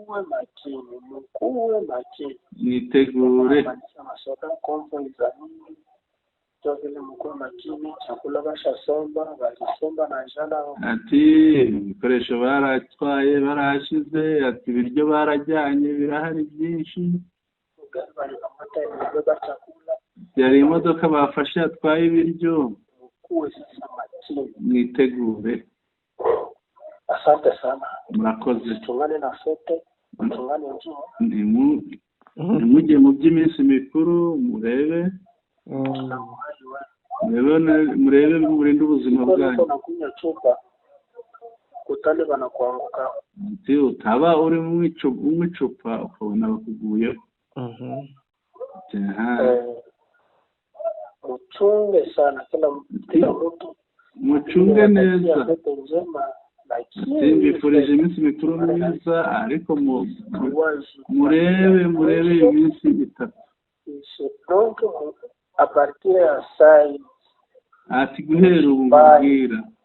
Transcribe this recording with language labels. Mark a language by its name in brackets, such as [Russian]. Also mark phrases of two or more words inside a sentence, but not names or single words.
[Kinyarwanda] ati ibikoresho baratwaye barahashize ati ibiryo barajyanye birahari byinshi hari imodoka bafashe yatwaye ibiryo mwitegure [Swahili] asante sana [Kinyarwanda] murakoze [Swahili] tungane na sote tungane njoo [Kinyarwanda] nimujye mu by'iminsi mikuru murebe murinde ubuzima bwanyu [Swahili] kutani banakuanguka. [Kinyarwanda] Utaba uri mu icupa ukabona bakuguyeho. [Swahili] Uchunge sana kila mtu. [Kinyarwanda] Mucunge neza. Mbifurije iminsi mikuru myiza ariko murebe iminsi itatu. [French] Donc à partir [Swahili] ya saa [Kinyarwanda] ati guhera ubu mbwira